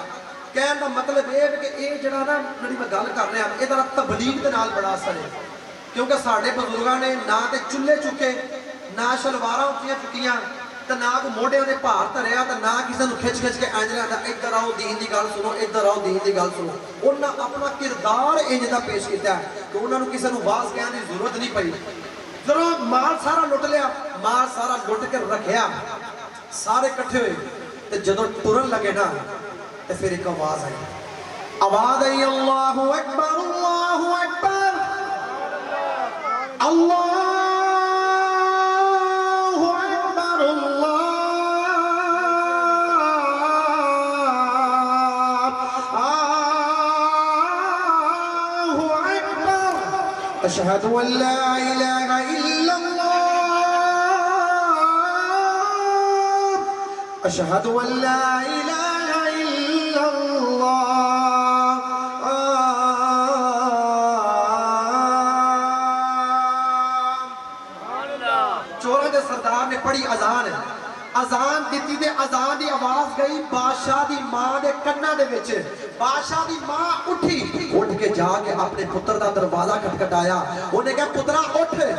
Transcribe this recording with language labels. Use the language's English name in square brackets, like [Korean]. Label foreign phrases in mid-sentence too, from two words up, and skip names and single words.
[Punjabi] کہنے کا مطلب یہ کہ یہ ذرا نا جی میں گل کر رہا یدا تبلیغ کے نال بڑا اثر ہے کیونکہ ساڈے بزرگوں نے نا تو چلہے چکے نا شلواراں اچیاں چکیاں تو نا کوئی موڈھیاں دے بھار دھریا تو نا کسی کو کھچ کھچ کے اینج لیا ادھر آؤ دین کی گل سنو ادھر آؤ دین کی گل سنو انہیں اپنا کردار اینج کا پیش کیا کہ انہوں نے کسی کو وعظ کہنے کی ضرورت نہیں پئی. جدوں مال سارا لٹ لیا مال سارا لٹ کے رکھیا سارے اکٹھے ہوئے تو جدوں ٹرن لگے نا تو فیر ایک آواز آئی [Arabic] الله أكبر الله أكبر الله أكبر الله أكبر أشهد أن لا إله إلا الله أشهد أن لا إله إلا الله. [Urdu] چوروں کے سردار نے پڑھی اذان اذان دی تے اذان کی آواز گئی بادشاہ کی ماں کے کناں دے وچ بادشاہ کی ماں اٹھی اٹھ کے جاکے اپنے پتر کا دروازہ کھٹکھٹایا انہیں کہا پترا اٹھ